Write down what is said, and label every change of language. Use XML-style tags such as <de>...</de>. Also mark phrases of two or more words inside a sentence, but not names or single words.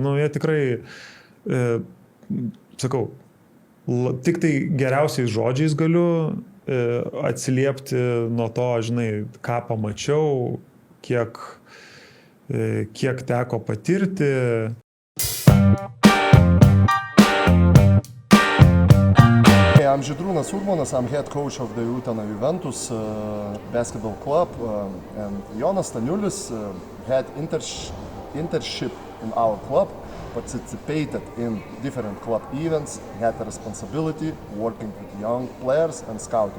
<lt>Nu, jie tikrai, sakau, tik tai geriausiais žodžiais galiu atsiliepti nuo to, žinai, ką pamačiau, kiek teko patirti.</lt> <en>I'm Žydrūnas Urbonas, I'm head coach of the Utena Juventus basketball club, and Jonas Staniulis had internship in our club, participated in different club events, had a responsibility working with young players and scouting.</en>